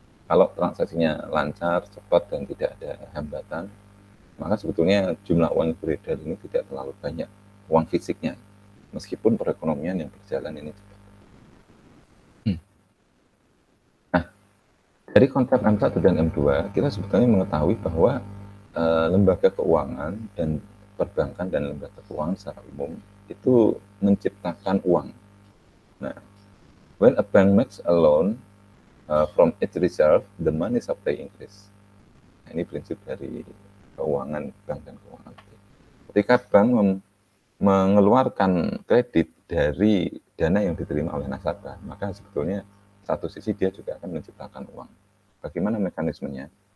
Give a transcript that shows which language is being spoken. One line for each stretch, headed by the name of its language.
Indonesian: Kalau transaksinya lancar, cepat, dan tidak ada hambatan, maka sebetulnya jumlah uang yang beredar ini tidak terlalu banyak, uang fisiknya, meskipun perekonomian yang berjalan ini cepat. Nah, dari konsep M1 dan M2, kita sebetulnya mengetahui bahwa lembaga keuangan dan perbankan dan lembaga keuangan secara umum itu menciptakan uang.
English: Nah, when a bank makes a loan from its reserve, the money supply increase.
Indonesian: Nah, ini prinsip dari keuangan bank dan keuangan. Ketika bank mengeluarkan kredit dari dana yang diterima oleh nasabah, maka sebetulnya satu sisi dia juga akan menciptakan uang. Bagaimana mekanismenya?